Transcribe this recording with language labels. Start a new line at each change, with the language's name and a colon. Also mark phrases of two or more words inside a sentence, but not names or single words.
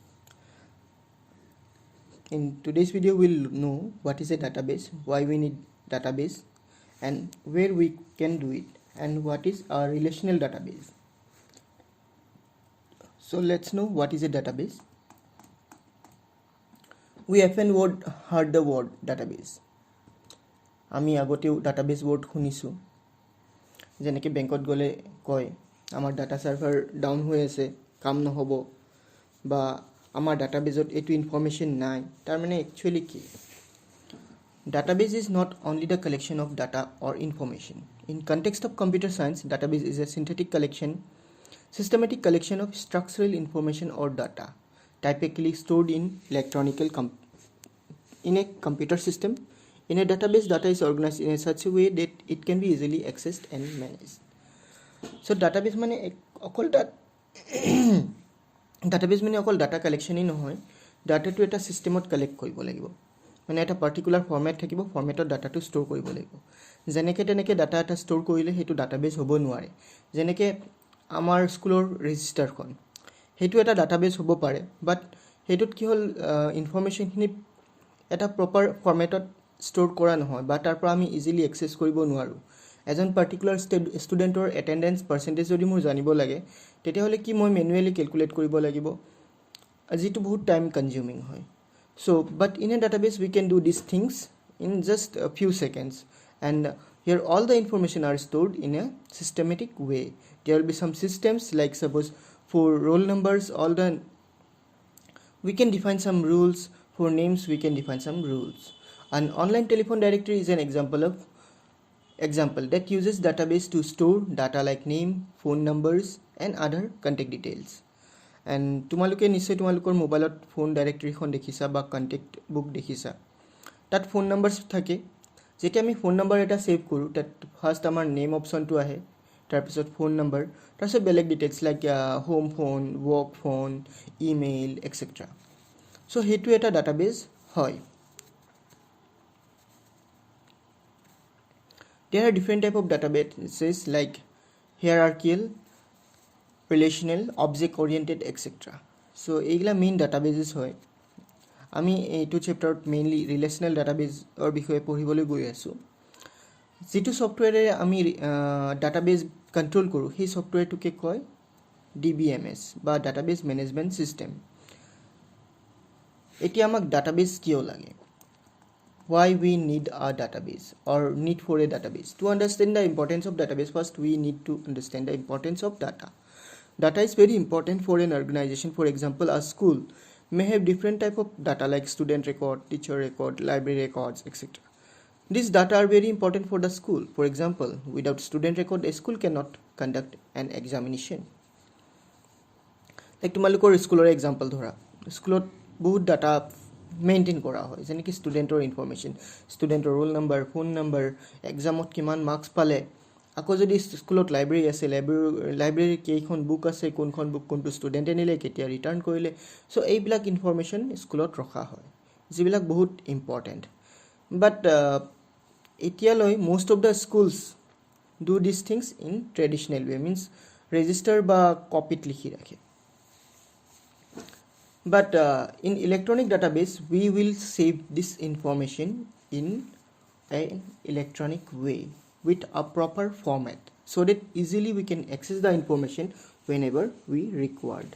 English: In today's video we'll know what is a database, why we need database, and where we can do it, and what is a relational database. So let's know what is a database. We often heard the word database.
Assamese: আমি আগতেও
English: database word
Assamese: শুনিছো যেনেকৈ বেংকত গলে কয় আমাৰ
English: data server down
Assamese: হৈ আছে কাম নহব বা আমাৰ ডাটাবেজত এটো ইনফৰমেশন নাই তাৰ মানে একচুয়ালি কি
English: database is not only the collection of data or information. In context of computer science, database is a systematic collection of structural information or data typically stored in in a computer system. In a database, data is organized in such a way that it can be easily accessed and managed.
Assamese: So database মানে অকল database মানে অকল
English: data collection
Assamese: ই নহয়, data to এটা systemত collect কৰিব লাগিব, মানে এটা
English: particular format
Assamese: থাকিব, formatত
English: data to store
Assamese: কৰিব লাগিব, যেনেকৈ তেনেকৈ data এটা store কৰিলে হেতু database হ'ব নোৱাৰে, যেনেকৈ আমাৰ স্কুলৰ ৰেজিষ্টাৰখন হেতু এটা database হ'ব পাৰে, বাট হেতুত কি হল ইনফৰমেশন খিনি এটা
English: proper formatত store
Assamese: কৰা নহয় বা তাৰ পৰা আমি
English: easily access
Assamese: কৰিব নোৱাৰো। এজন
English: particular studentৰ attendance percentage
Assamese: যদি মোৰ জানিব লাগে তেতিয়া হলে কি মই
English: manually calculate
Assamese: কৰিব লাগিব, আজিটো বহুত
English: time consuming
Assamese: হয়।
English: So but in a database we can do these things in just a few seconds, and here all the information are stored in a systematic way. There will be some systems like suppose for roll numbers we can define some rules, for names we can define some rules. An online telephone directory is an example that uses database to store data like name, phone numbers and other contact details.
Assamese: And তোমালোকে নিশ্চয় তোমালোকৰ মোবাইলত
English: phone directoryখন
Assamese: দেখিছা বা
English: contact book
Assamese: দেখিছা, তাত
English: phone numbers
Assamese: থাকে। যেতিয়া আমি
English: phone number
Assamese: এটা সেভ কৰো তাত ফাৰ্স্ট আমাৰ
English: name optionটো
Assamese: আহে, তাৰপিছত
English: phone number,
Assamese: তাৰপিছত বেলেগ
English: details like home phone, work phone, email etcetera.
Assamese: সো হেতু এটা ডাটাবেস হয়।
English: There are different type of databases like hierarchical, relational, object oriented etc.
Assamese: So এইগুলা মেইন databases হয়। আমি এইটো চ্যাপ্টাৰত মেইনলি
English: relational database
Assamese: অৰ বিষয়ে পঢ়িবলৈ গৈ আছো। যেটো সফটওয়্যাৰে আমি ডাটাবেস কন্ট্ৰোল কৰো সেই সফটওয়্যাৰটোকে কয় DBMS বা
English: database management system.
Assamese: এতিয়া আমাক ডাটাবেস কিয় লাগে?
English: Why we need a database or need for a database? To understand the importance of database, first we need to understand the importance of data. Data is very important for an organization. For example, a school may have different type of data like student record, teacher record, library records, etc. These data are very important for the school. For example, without student record, a school cannot conduct an examination.
Assamese: Like তোমালোকৰ স্কুলৰ এক্সাম্পল ধৰা, স্কুলত বহুত ডাটা মেইনটেইন কৰা হয়, যেনে কি ষ্টুডেন্টৰ ইনফৰমেশন, ষ্টুডেন্টৰ
English: roll number, phone number,
Assamese: এক্সামত কিমান মাৰ্কস পালে, আকৌ যদি স্কুলত লাইব্ৰেৰী আছে, লাইব্ৰেৰী কেইখন বুক আছে, কোনখন বুক কোনটো ষ্টুডেন্টে নিলে, কেতিয়া ৰিটাৰ্ণ কৰিলে, সো এইবিলাক ইনফৰমেশন স্কুলত ৰখা হয়, যিবিলাক বহুত ইম্পৰ্টেন্ট। বাট এতিয়ালৈ
English: most of the schools do these things in traditional way, means register
Assamese: বা কপিত লিখি ৰাখে।
English: But in electronic database we will save this information in an electronic way with a proper format so that easily we can access the information whenever we required.